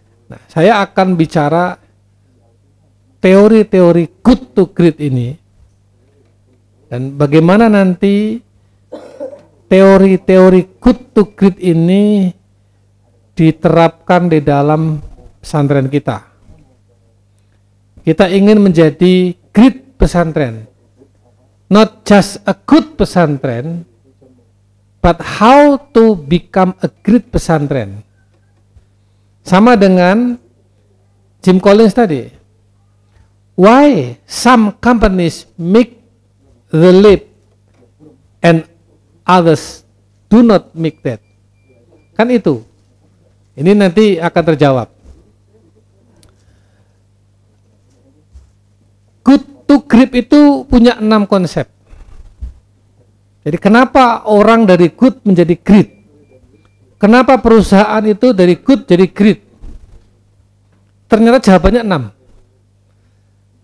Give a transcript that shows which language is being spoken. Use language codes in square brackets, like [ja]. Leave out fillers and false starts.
[id] Nah, saya akan bicara teori-teori good to great ini, dan bagaimana nanti teori-teori good to great ini diterapkan di dalam pesantren kita. Kita ingin menjadi great pesantren. [en] Not just a good pesantren, but how to become a great pesantren. [id] Sama dengan Jim Collins tadi. [en] Why some companies make the leap and others do not make that? [id] Kan itu. Ini nanti akan terjawab. Good to great itu punya 6 konsep. Jadi kenapa orang dari good menjadi great? Kenapa perusahaan itu dari good jadi great? Ternyata jawabannya 6.